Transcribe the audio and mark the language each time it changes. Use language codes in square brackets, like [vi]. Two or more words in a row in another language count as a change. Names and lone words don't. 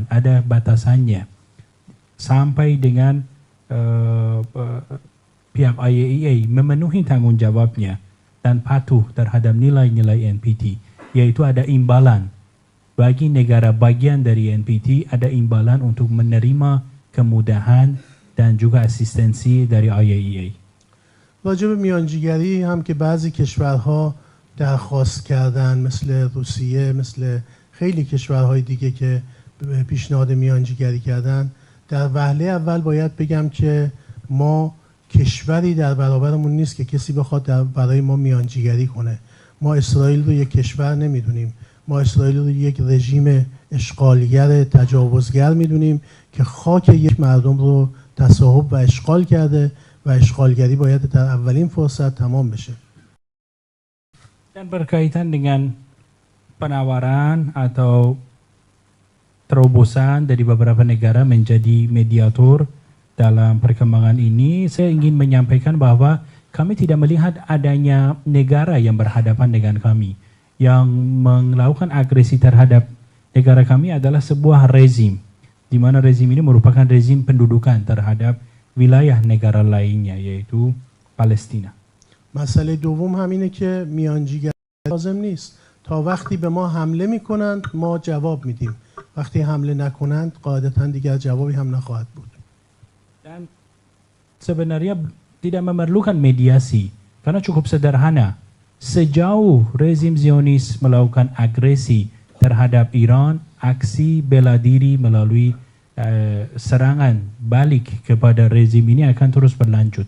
[id] Ada batasannya sampai dengan pihak IAEA memenuhi tanggung jawabnya dan patuh terhadap nilai-nilai NPT, yaitu ada imbalan bagi negara bagian dari NPT, ada imbalan untuk menerima kemudahan dan juga asistensi dari IAEA. [fa] راجع به میانجیگری هم که بعضی کشورها درخواست کردن مثل روسیه، مثل خیلی کشورهای دیگه که پیشنهاد میانجیگری کردن، در وهله اول باید بگم که ما کشوری در برابرمون نیست که کسی بخواد برای ما میانجیگری کنه. ما اسرائیل رو یک کشور نمیدونیم، ما اسرائیل رو یک رژیم اشغالگر تجاوزگر میدونیم که خاک یک مردم رو تصاحب و اشغال کرده و اشغالگری باید در اولین فرصت تمام بشه. [id] Dan berkaitan dengan penawaran atau terobosan dari beberapa negara menjadi mediator dalam perkembangan ini, saya ingin menyampaikan bahwa kami tidak melihat adanya negara yang berhadapan dengan kami. Yang melakukan agresi terhadap negara kami adalah sebuah rezim, di mana rezim ini merupakan rezim pendudukan terhadap wilayah negara lainnya, yaitu Palestina. [fa] مسئله دوم همینه که میانجیگری لازم نیست. تا وقتی به ما حمله میکنند ما جواب میدیم. وقتی حمله نکنند قاعدتاً دیگر جوابی هم نخواهد بود. [id] Dan sebenarnya tidak memerlukan mediasi karena cukup sederhana. Sejauh rezim Zionis melakukan agresi terhadap Iran, aksi bela diri melalui serangan balik kepada rezim ini akan terus berlanjut.